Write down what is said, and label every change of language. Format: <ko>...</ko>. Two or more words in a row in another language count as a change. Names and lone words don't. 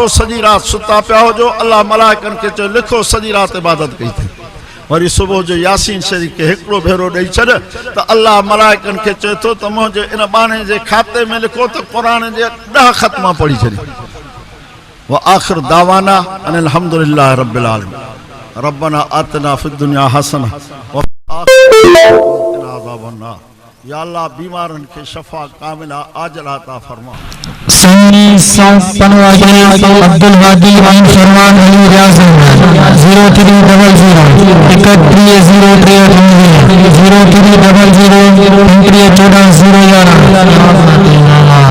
<sd>सॼी राति सुता पिया हुजो, अल्लाह मलाइकनि खे चयो लिखो सॼी राति इबादत कई अथई। वरी सुबुह जो यासीन शरीफ़ खे हिकिड़ो भेरो ॾेई छॾ त अल्लाह मलाइकनि खे चए थो त मुंहिंजे इन बाने जे खाते में लिखो त क़ुरान जे 10 ख़त्मा पढ़ी छॾी।</sd> <ar>وآخر دعوانا أن الحمد لله رب العالمين. ربنا آتنا في الدنيا حسنة وقنا عذاب النار.</ar> <sd>या अल्लाह बीमारनि खे</sd> <ar>شفاء كاملا عاجلا</ar> <sd>अता फरमा। सुन्नी सौंप पनवाजे अब्दुल वादी वाइन फरमान अली रियाज 0300 0300</sd>